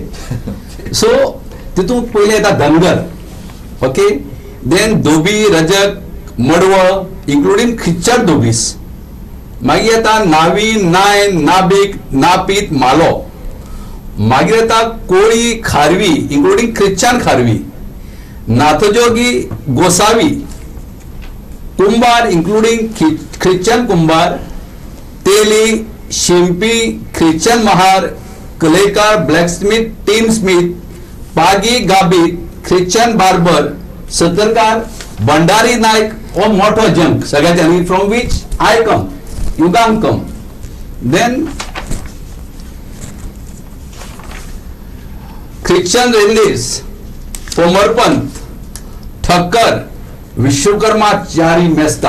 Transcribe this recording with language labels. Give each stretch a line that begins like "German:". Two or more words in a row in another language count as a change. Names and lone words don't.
Konkani: सो तितूंत पयलें येता धनगर,
English: OK, then
Konkani: धोबी, रजक, मडवळ,
English: including Christian dhobis.
Konkani: मागीर येता नावी, नायन, नाबीक, नापीत, मालो. मागीर येता कोळी, खारवी,
English: including Christian
Konkani: खारवी, नाथजोगी, गोसावी, कुंभार,
English: including Christian
Konkani: कुंभार, तेली, शिंपी, ख्रिश्चन महार, कलेकार, ब्लॅकस्मिथ,
English: tin smith,
Konkani: पागी, गाबीत,
English: Christian barber,
Konkani: सतरकार, भंडारी नायक हो मोठो जंक सगळ्यांनी
English: from which I come,
Konkani: युगांक कम.
English: then Christian
Konkani: रेल्लेस, पोमरपंत, ठक्कर, विश्वकर्माचारी, मेस्ता.